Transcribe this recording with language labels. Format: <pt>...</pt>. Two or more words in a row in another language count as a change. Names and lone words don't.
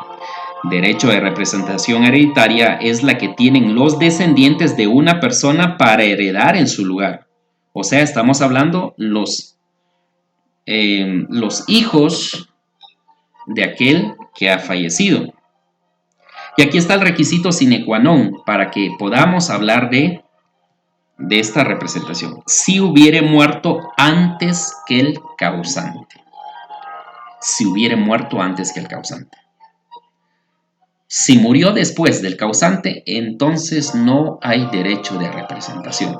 <es>Derecho de representación hereditaria es la que tienen los descendientes de una persona para heredar en su lugar. O sea, estamos hablando los hijos de aquel que ha fallecido. Y aquí está el requisito</es> <la>sine qua non</la> <es>para que podamos hablar de esta representación. Si hubiere muerto antes que el causante. Si hubiere muerto antes que el causante. Si murió después del causante, entonces no hay derecho de representación.</es>